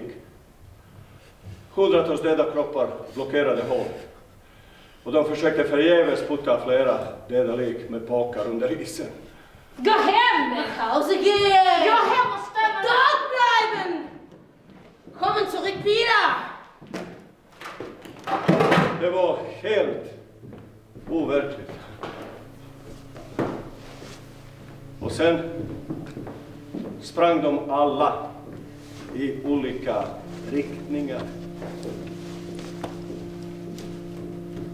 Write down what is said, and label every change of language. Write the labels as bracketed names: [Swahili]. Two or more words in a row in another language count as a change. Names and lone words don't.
[Swedish] Hundratals döda kroppar blockerade hål. Och de försökte förgäves putta flera döda lik med påkar under isen. Gå hem! [German] Nach Hause gehen! Ja, Herr, was stanna! Dort bleiben! Kommen zurück wieder! [Swedish] Det var helt overkligt. Och sen sprang de alla i olika riktningar.